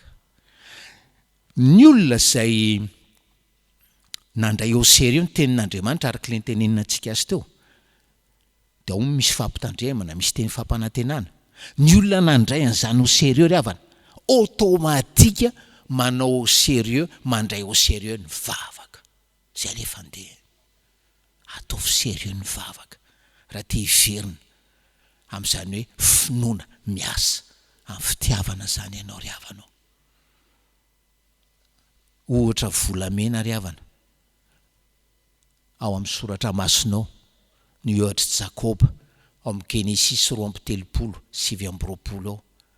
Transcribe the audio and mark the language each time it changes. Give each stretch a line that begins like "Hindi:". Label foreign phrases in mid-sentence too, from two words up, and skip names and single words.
Malagasy: Ny olona zay nandray
French: au sérieux
Malagasy: ny tenin'Andriamanitra araka le tenenina antsika azy teo, de ao misy fampitandremana, misy teny fampanantenana. Ny olona nandray an'izany
French: au sérieux
Malagasy: ry havana, automatika manao
French: au sérieux,
Malagasy: mandray
French: au sérieux
Malagasy: ny vavaka. Zay le fandeha, ataovy sérieux ny vavaka raha te hiverina am'izany hoe finoana miasa amin'ny fitiavana zany ianao ry havanao. Ohatra volamena ry havana ao amin'ny soratra masonao ny ohatra Jakoba ao amin'ny Genesis 3:30-9 ao,